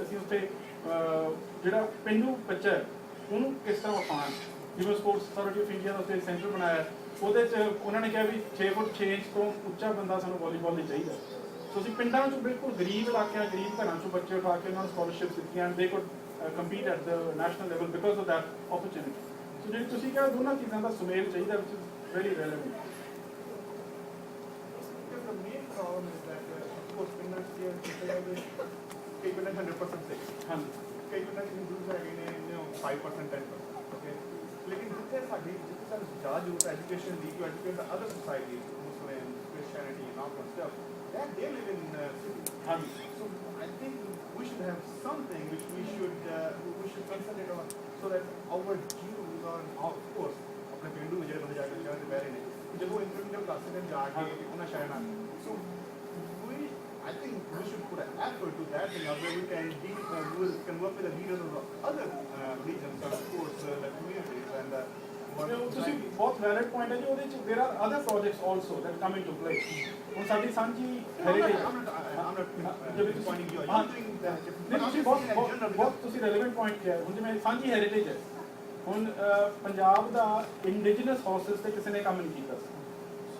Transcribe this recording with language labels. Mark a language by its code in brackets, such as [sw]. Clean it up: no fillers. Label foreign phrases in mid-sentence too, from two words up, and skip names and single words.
[pa] ਅਸੀਂ ਉੱਥੇ ਜਿਹੜਾ ਪਿੰਡੂ ਬੱਚਾ ਹੈ ਉਹਨੂੰ ਕਿਸ ਤਰ੍ਹਾਂ ਉਠਾਉਣਾ, ਜਿਵੇਂ ਸਪੋਰਟਸ ਅਥਾਰਟੀ ਆਫ ਇੰਡੀਆ ਦਾ ਉੱਥੇ ਸੈਂਟਰ ਬਣਾਇਆ, ਉਹਦੇ 'ਚ ਉਹਨਾਂ ਨੇ ਕਿਹਾ ਵੀ 6 ਫੁੱਟ 6 ਇੰਚ ਤੋਂ ਉੱਚਾ ਬੰਦਾ ਸਾਨੂੰ ਵਾਲੀਬਾਲ ਲਈ ਚਾਹੀਦਾ। ਸੋ ਅਸੀਂ ਪਿੰਡਾਂ 'ਚੋਂ ਬਿਲਕੁਲ ਗਰੀਬ ਇਲਾਕਿਆਂ, ਗਰੀਬ ਘਰਾਂ 'ਚੋਂ ਬੱਚੇ ਉਠਾ ਕੇ ਉਹਨਾਂ ਨੂੰ ਸਕੋਲਰਸ਼ਿਪ ਦਿੱਤੀਆਂ, [en] they could compete at the national level because of that opportunity. [pa] ਸੋ ਜਿਹੜੀ ਤੁਸੀਂ ਕਿਹਾ ਦੋਨਾਂ ਚੀਜ਼ਾਂ ਦਾ ਸੁਮੇਲ ਚਾਹੀਦਾ, [en] which is very relevant. The main problem is that, of course, [pa] ਪਿੰਡਾਂ 'ਚ ਕਈ ਪਿੰਡਾਂ 'ਚ 100% ਸਹੀ, ਹਾਂਜੀ, ਕਈ ਪਿੰਡਾਂ 'ਚ ਹਿੰਦੂਜ਼ ਹੈਗੇ ਨੇ 5% 10%, okay? ਲੇਕਿਨ ਜਿੱਥੇ ਸਾਨੂੰ ਜ਼ਿਆਦਾ ਜ਼ਰੂਰਤ ਹੈ ਐਜੂਕੇਸ਼ਨ ਦੀ, [en] to educate the other societies, Muslims, Christianity and all that stuff, that they live in cities. [pa] ਹਾਂਜੀ। [en] So I think we should have something which we should concentrate on, so that our Jews are, of course, [pa] ਆਪਣੇ ਪਿੰਡੂ ਜਿਹੜੇ ਬੰਦੇ ਜਾ ਕੇ ਸ਼ਹਿਰ ਦੇ ਬਹਿ ਰਹੇ ਨੇ, ਜਦੋਂ ਇੰਟਰਵਿਊ ਕਰ ਸਕਣ ਜਾ ਕੇ ਉਹਨਾਂ ਸ਼ਹਿਰਾਂ ਨਾਲ। [en] So I think we should put an effort to that thing, where we can work with the leaders of the other regions, and of course the communities and [pa] ਤੁਸੀਂ ਬਹੁਤ [en] valid point [pa] ਹੈ ਜੀ। ਉਹਦੇ 'ਚ [en] there are other projects also that come into play. [pa] ਹੁਣ ਸਾਡੀ ਸਾਂਝੀ ਹੈਰੀਟੇਜ, ਤੁਸੀਂ ਬਹੁਤ ਤੁਸੀਂ [en] relevant point [pa] ਕਿਹਾ। ਹੁਣ ਜਿਵੇਂ ਸਾਂਝੀ ਹੈਰੀਟੇਜ ਹੈ, ਹੁਣ ਪੰਜਾਬ ਦਾ [en] indigenous horses [pa] ਤੇ ਕਿਸੇ ਨੇ ਕੰਮ ਨਹੀਂ ਕੀਤਾ ਸੀ।